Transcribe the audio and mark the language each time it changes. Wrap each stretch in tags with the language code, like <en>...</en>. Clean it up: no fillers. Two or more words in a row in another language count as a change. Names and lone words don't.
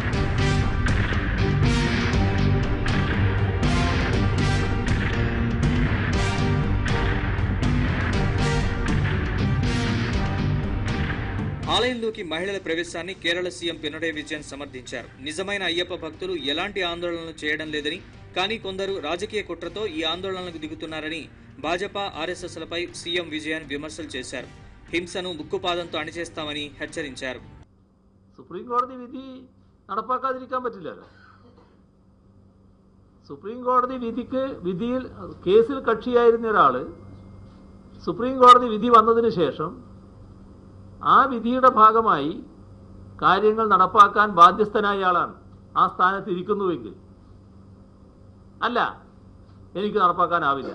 <te>ఆలయంలోకి మహిళల ప్రవేశాన్ని కేరళ సీఎం పినరయి విజయన్ సమర్థించారు. నిజమైన అయ్యప్ప భక్తులు ఎలాంటి ఆందోళనలు చేయడం లేదని, కానీ కొందరు రాజకీయ కుట్రతో ఈ ఆందోళనలకు దిగుతున్నారని భాజపా, ఆర్ఎస్ఎస్లపై సీఎం విజయన్ విమర్శలు చేశారు. హింసను ముక్కుపాదంతో అణిచేస్తామని హెచ్చరించారు.</te> <ml>സുപ്രീംകോടതി വിധി നടപ്പാക്കാതിരിക്കാൻ പറ്റില്ലല്ലോ. സുപ്രീംകോടതി വിധിയിൽ കേസിൽ കക്ഷിയായിരുന്ന ഒരാള് സുപ്രീംകോടതി വിധി വന്നതിന് ശേഷം ആ വിധിയുടെ ഭാഗമായി കാര്യങ്ങൾ നടപ്പാക്കാൻ ബാധ്യസ്ഥനായ ആളാണ് ആ സ്ഥാനത്ത് ഇരിക്കുന്നുവെങ്കിൽ അല്ല, എനിക്ക് നടപ്പാക്കാനാവില്ല.</ml>